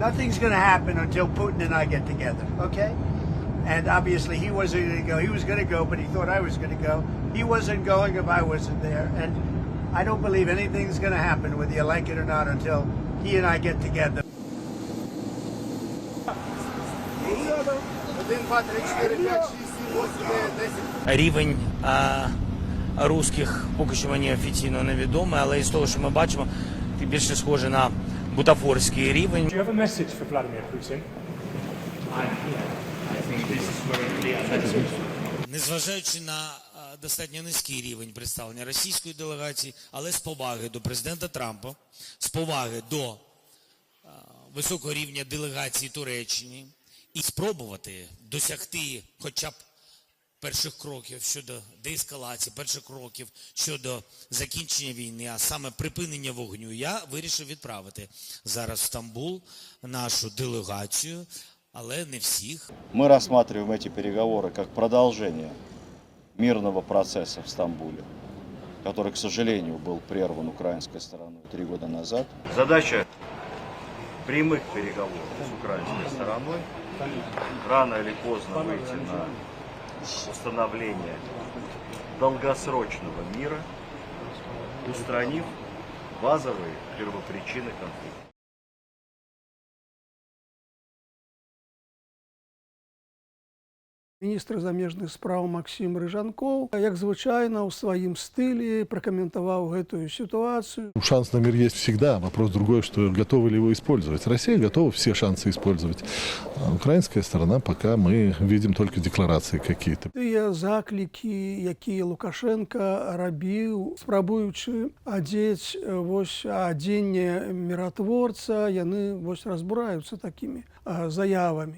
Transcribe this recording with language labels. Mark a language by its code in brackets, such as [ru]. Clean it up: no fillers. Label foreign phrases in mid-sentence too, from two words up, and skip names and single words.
[en] Nothing's going to happen until Putin and I get together, okay? And obviously he wasn't going to go. He was going to go, but he thought I was going to go. He wasn't going if I wasn't there. And I don't believe anything's going to happen, whether you like it or not, until he and I get together. [uk] Рівень русських поки що мені офіційно невідомий, але із того, що ми бачимо, ти більше схоже на бутафорський рівень. [en] Do you have a message for Vladimir Putin? [uk] Незважаючи на достатньо низький рівень представлення російської делегації, але з поваги до президента Трампа, з поваги до високого рівня делегації Туреччини і спробувати досягти хоча б перших кроків щодо деескалації, перших кроків щодо закінчення війни, а саме припинення вогню, я вирішив відправити зараз в Стамбул нашу делегацію, але не всіх. [ru] Мы рассматриваем эти переговоры как продолжение мирного процесса в Стамбуле, который, к сожалению, был прерван украинской стороной 3 года назад. Задача прямых переговоров с украинской стороной рано или поздно выйти на установление долгосрочного мира, устранив базовые первопричины конфликта. [be] Міністр замежных спраў Максим Рыжанкоў, як звычайна, у сваім стылі пракаментаваў гэтую ситуацию. [ru] Шанс на мир есть всегда. Вопрос другой, что готовы ли его использовать. Россия готова все шансы использовать. А украинская сторона пока мы видим только декларации какие-то. [be] Тыя заклікі, якія Лукашенко рабіў, спрабуючы адзець адзенне міратворца, яны разбураюцца такімі заявамі.